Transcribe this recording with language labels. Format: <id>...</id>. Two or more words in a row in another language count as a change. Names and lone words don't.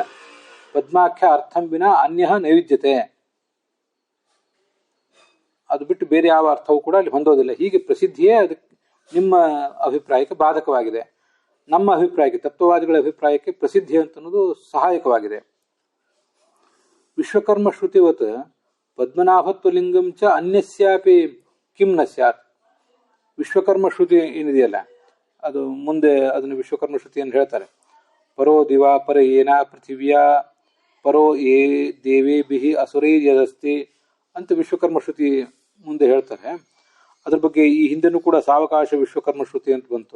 <sa>ಪದ್ಮಾಖ್ಯ ಅರ್ಥಂ ವಿನ ಅನ್ಯ ನೈವಿದ್ಯತೆ,</sa> <kn>ಅದು ಬಿಟ್ಟು ಬೇರೆ ಯಾವ ಅರ್ಥವೂ ಕೂಡ ಅಲ್ಲಿ ಹೊಂದೋದಿಲ್ಲ. ಹೀಗೆ ಪ್ರಸಿದ್ಧಿಯೇ ಅದಕ್ಕೆ ನಿಮ್ಮ ಅಭಿಪ್ರಾಯಕ್ಕೆ ಬಾಧಕವಾಗಿದೆ. ನಮ್ಮ ಅಭಿಪ್ರಾಯಕ್ಕೆ, ತತ್ವವಾದಿಗಳ ಅಭಿಪ್ರಾಯಕ್ಕೆ ಪ್ರಸಿದ್ಧಿ ಅಂತನ್ನೋದು ಸಹಾಯಕವಾಗಿದೆ.</kn> <sa>ವಿಶ್ವಕರ್ಮ ಶ್ರುತಿವತ್ ಪದ್ಮನಾಭತ್ವ ಲಿಂಗಂ ಚ ಅನ್ಯಸ್ಯಾಪಿ ಕಿಂ ನ ಸ್ಯಾತ್.</sa> <kn>ವಿಶ್ವಕರ್ಮ ಶ್ರುತಿ ಏನಿದೆಯಲ್ಲ, ಅದು ಮುಂದೆ ಅದನ್ನು ವಿಶ್ವಕರ್ಮ ಶ್ರುತಿಯನ್ನು ಹೇಳ್ತಾರೆ.</kn> <sa>ಪರೋ ದಿವಾ ಪರ ಏನ ಪೃಥಿವ್ಯಾ ಪರೋ ಏ ದೇವೇಭಿ ಅಸುರೈರ್ಯದಸ್ತಿ</sa> <kn>ಅಂತ ವಿಶ್ವಕರ್ಮ ಶ್ರುತಿ ಮುಂದೆ ಹೇಳ್ತಾರೆ. ಅದ್ರ ಬಗ್ಗೆ ಈ ಹಿಂದೆನೂ ಕೂಡ ಸಾವಕಾಶ ವಿಶ್ವಕರ್ಮ ಶ್ರುತಿ ಅಂತ ಬಂತು.</kn>